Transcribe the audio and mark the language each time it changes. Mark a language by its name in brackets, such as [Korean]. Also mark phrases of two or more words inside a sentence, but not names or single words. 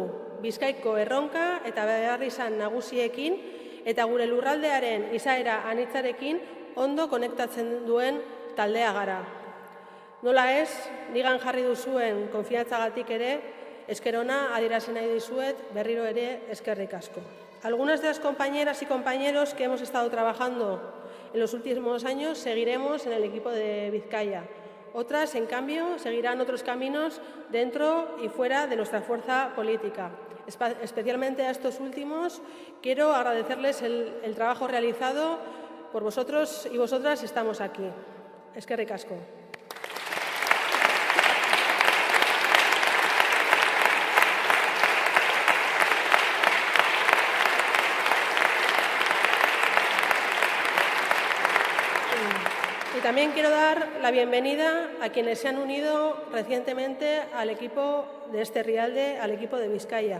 [Basque] Bizkaiko erronka eta beharrizan nagusiekin eta gure lurraldearen izaera anitzarekin ondo konektatzen duen taldea gara. Nola ez, nigan jarri duzuen konfiantzagatik ere, esker ona adierazi nahi dizuet berriro ere eskerrik asko. [Spanish] Algunas de las compañeras y compañeros que hemos estado trabajando en los últimos años seguiremos en el equipo de Vizcaya. Otras, en cambio, seguirán otros caminos dentro y fuera de nuestra fuerza política. Especialmente a estos últimos quiero agradecerles el trabajo realizado por vosotros y vosotras. Estamos aquí. [Basque] Eskerrik asko. [Spanish] Y también quiero dar la bienvenida a quienes se han unido recientemente al equipo de este Rialde, al equipo de Vizcaya.